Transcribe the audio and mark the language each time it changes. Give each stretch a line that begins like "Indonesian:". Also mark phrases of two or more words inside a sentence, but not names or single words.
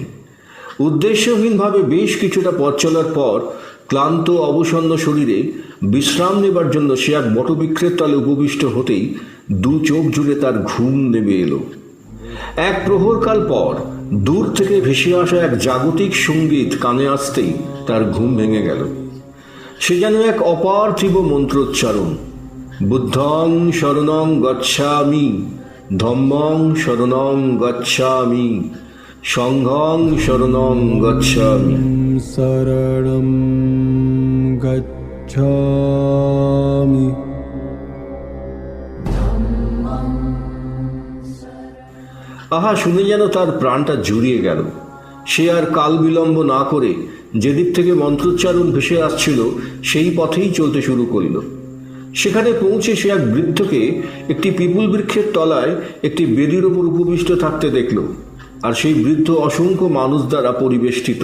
Bangla: উদ্দেশ্যহীনভাবে বেশ কিছুটা পথ চলার পর ক্লান্ত অবসন্ন শরীরে বিশ্রাম নেবার জন্য সে এক বটবৃক্ষের তলে উপবিষ্ট হতেই দু চোখ জুড়ে তার ঘুম নেমে এলো। এক প্রহরকাল পর দূর থেকে ভেসে আসা এক জাগতিক সঙ্গীত কানে আসতেই তার ঘুম ভেঙে গেল। সে যেন এক অপার্থিব মন্ত্রোচ্চারণ।
Pali: বুদ্ধং শরণং গচ্ছামি, ধম্মং শরণং গচ্ছামি, সংঘং শরণং গচ্ছামি। শরণং গচ্ছামি।
Bangla: আহা, শুনে যেন তার প্রাণটা জুড়িয়ে গেল। সে আর কাল বিলম্ব না করে যেদিক থেকে মন্ত্রোচ্চারণ ভেসে আসছিল সেই পথেই চলতে শুরু করল। সেখানে পৌঁছে সে এক বৃদ্ধকে একটি পিপুল বৃক্ষের তলায় একটি বেদির ওপর উপবিষ্ট থাকতে দেখল, আর সেই বৃদ্ধ অসংখ্য মানুষ দ্বারা পরিবেষ্টিত।